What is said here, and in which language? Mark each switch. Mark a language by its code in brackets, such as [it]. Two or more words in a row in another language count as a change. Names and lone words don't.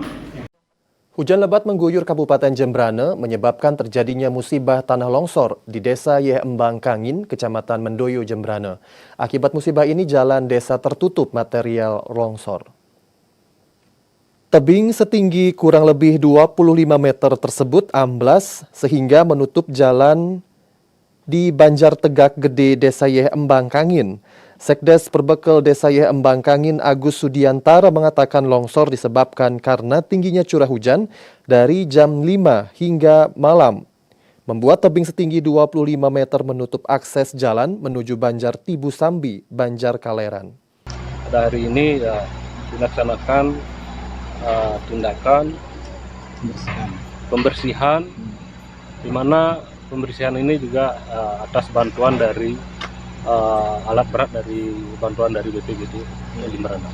[id] Hujan lebat mengguyur Kabupaten Jembrana menyebabkan terjadinya musibah tanah longsor di Desa Yehembang Kangin, Kecamatan Mendoyo, Jembrana. Akibat musibah ini jalan desa tertutup material longsor. Tebing setinggi kurang lebih 25 meter tersebut amblas sehingga menutup jalan di Banjar Tegak Gede Desa Yehembang Kangin. Sekdes Perbekel Desa Yehembang Kangin Agus Sudiantara mengatakan longsor disebabkan karena tingginya curah hujan dari jam 5 hingga malam, membuat tebing setinggi 25 meter menutup akses jalan menuju Banjar Tibu Sambi, Banjar Kaleran. Pada hari ini ya, dilaksanakan tindakan pembersihan, di mana pembersihan ini juga atas bantuan dari alat berat dari bantuan dari BPBD Jembrana.